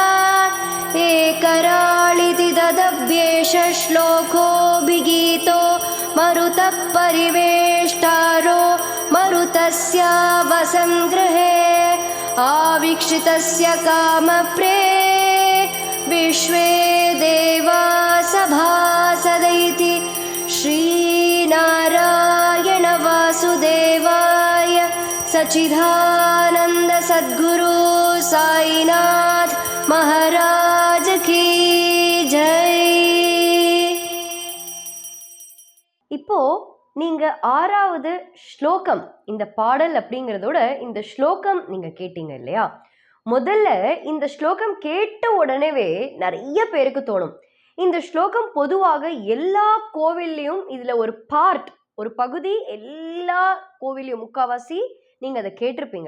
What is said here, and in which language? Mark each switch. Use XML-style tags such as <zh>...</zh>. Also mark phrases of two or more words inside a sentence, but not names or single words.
<sa>एकराळिति तदव्येष श्लोकोऽभिगीतो मरुतः परिवेष्टारो मरुतस्य वसङ्गृहे आवीक्षितस्य कामप्रे विश्वे देवा सभासदैति श्रीनारायण वासुदेवाय सच्चिदानन्द सद्गुरु साईनाथ महाराज</sa> <hi>की जय.</hi> <ta>இப்போ நீங்க 6வது ஸ்லோகம் இந்த பாடல் அப்படிங்கிறதோட இந்த ஸ்லோகம் நீங்க கேட்டீங்க இல்லையா? முதல்ல இந்த ஸ்லோகம் கேட்ட உடனேவே நிறைய பேருக்கு தோணும், இந்த ஸ்லோகம் பொதுவாக எல்லா கோவில்லையும் இதுல ஒரு பார்ட், ஒரு பகுதி எல்லா கோவிலையும் முக்காவாசி நீங்க அதை கேட்டிருப்பீங்க.</ta>